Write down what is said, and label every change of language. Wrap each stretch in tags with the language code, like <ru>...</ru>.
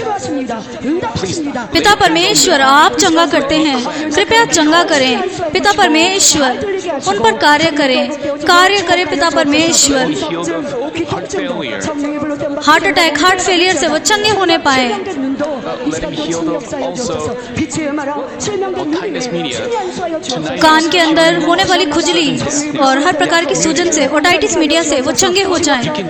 <hi>पिता परमेश्वर आप चंगा करते हैं, कृपया चंगा करें। पिता परमेश्वर उन पर कार्य करें पिता परमेश्वर।</hi> <en>Healed of heart failure.</en> <hi>Heart attack, heart failure से वो चंगे होने पाए।</hi> <en>Let him heal of also otitis media. Tonight,</en> <hi>कान के अंदर होने वाली खुजली और हर प्रकार की सूजन से, ओटाइटिस मीडिया से वो चंगे हो जाएं।</hi>